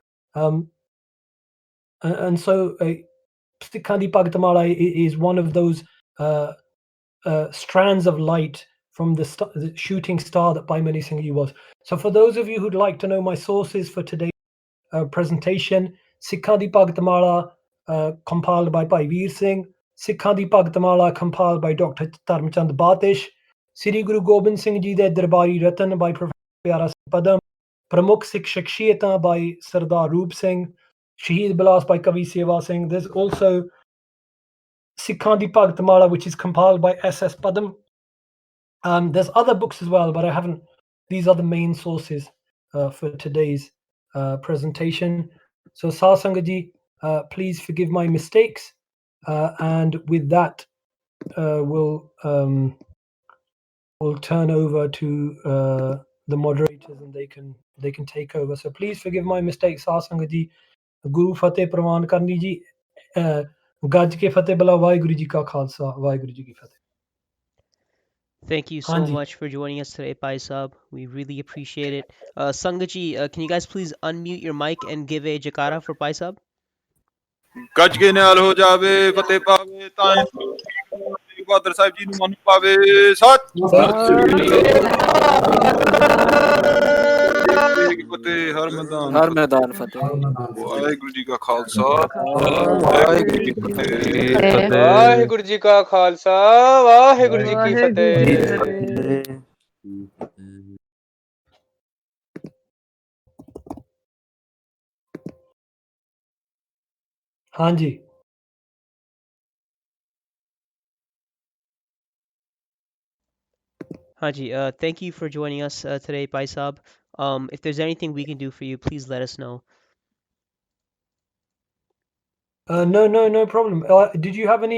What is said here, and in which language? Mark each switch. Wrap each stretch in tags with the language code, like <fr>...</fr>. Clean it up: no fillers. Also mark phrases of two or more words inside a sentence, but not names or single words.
<en>And so Sikhan Di Bhagti is one of those strands of light from the shooting star that Bhai Mani Singh Ji was. So for those of you who'd like to know my sources for today's presentation, Sikhan Di Bhagti compiled by Bhai Veer Singh, Sikhan Di Bhagti compiled by Dr. Dharmchand Batish, Sri Guru Gobind Singh Ji de Darbari Ratan by Professor Pyara Singh Padam, Pramukh Sikh Shakhsiyatan by Sardar Roop Singh, Shaheed Bilas by Kavi Seva Singh. There's also Sikhan Di Bhagti, which is compiled by S.S. Padam. There's other books as well, but I haven't. These are the main sources for today's presentation. So Sasangaji, please forgive my mistakes. And with that, we'll turn over to the moderators, and they can take over. So please forgive my mistakes, Sasangaji.</en> <pa>ਗੁਰੂ ਫ਼ਤਿਹ ਪ੍ਰਮਾਣ ਕਰਨੀ ਜੀ। ਗੱਜ ਕੇ ਫ਼ਤਿਹ ਬੁਲਾ ਵਾਹਿਗੁਰੂ ਜੀ ਕਾ ਖ਼ਾਲਸਾ, ਵਾਹਿਗੁਰੂ ਜੀ ਕੀ ਫ਼ਤਿਹ.</pa> <en>Thank you so much for joining us today, Paisab. We really appreciate it. Sangaji, can you guys please unmute your mic and give a jakara for Paisab?</en> <pa>ਗੱਜ ਕੇ ਨਾਲ ਹੋ ਜਾਵੇ ਫਤਿਹ ਪਾਵੇ ਤਾਂ ਬਹਾਦਰ ਸਾਹਿਬ ਜੀ ਨੂੰ ਮਨ ਪਾਵੇ ਸੱਚ ਫਤਿਹ ਹਰ ਮੈਦਾਨ ਫਤਿਹ ਵਾਹਿਗੁਰੂ ਜੀ ਕਾ ਖਾਲਸਾ ਵਾਹਿਗੁਰੂ ਜੀ ਕੀ ਫਤਿਹ ਵਾਹਿਗੁਰੂ ਜੀ ਕਾ ਖਾਲਸਾ ਵਾਹਿਗੁਰੂ ਜੀ ਕੀ ਫਤਿਹ</pa> <en>Hanji. Haji, thank you for joining us today, Paisab. If there's anything we can do for you, please let us know. No problem. Did you have any?</en>